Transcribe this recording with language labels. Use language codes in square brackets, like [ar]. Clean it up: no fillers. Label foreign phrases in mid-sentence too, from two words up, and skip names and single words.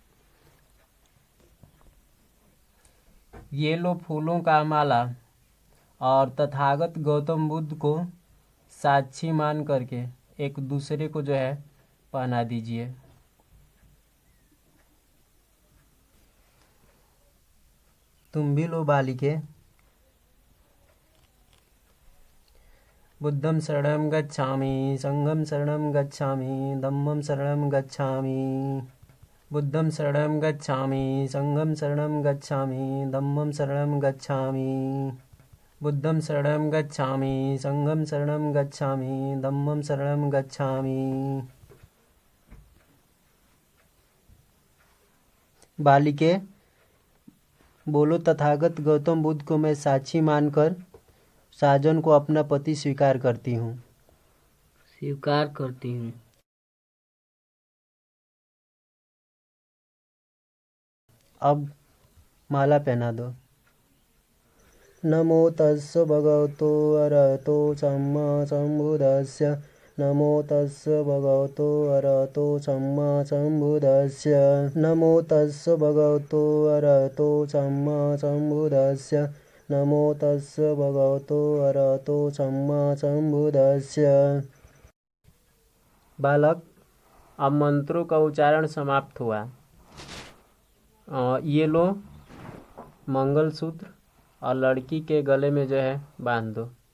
[hi] ये लो फूलों का माला और तथागत गौतम बुद्ध को साक्षी मान करके एक दूसरे को जो है पहना दीजिए। तुम भी लो बालिके। [pi] बुद्धं शरणं गच्छामि, संघं शरणं गच्छामि, धम्मं शरणं गच्छामि। बुद्धं शरणं गच्छामि, संघं शरणं गच्छामि, धम्मं शरणं गच्छामि। बुद्धं शरणं गच्छामि, संघं शरणं गच्छामि, धम्मं शरणं गच्छामि। [hi] बालिके, बोलो तथागत गौतम बुद्ध को मैं साक्षी मानकर साजन को अपना पति स्वीकार करती हूँ। स्वीकार करती हूँ। अब माला पहना दो। [pi] नमो तस्य भगवतो अरहतो सम्मा सम्बुद्धस्य। नमो तस्य भगवतो अरहतो सम्मा सम्बुद्धस्य। नमो तस्य भगवतो अरहतो सम्मा सम्बुद्धस्य। नमो तस्य भगवतो अरहतो सम्मा सम्बुद्धस्य। [hi] बालक, अब मंत्रों का उच्चारण समाप्त हुआ। ये लो मंगलसूत्र और लड़की के गले में जो है बांध दो।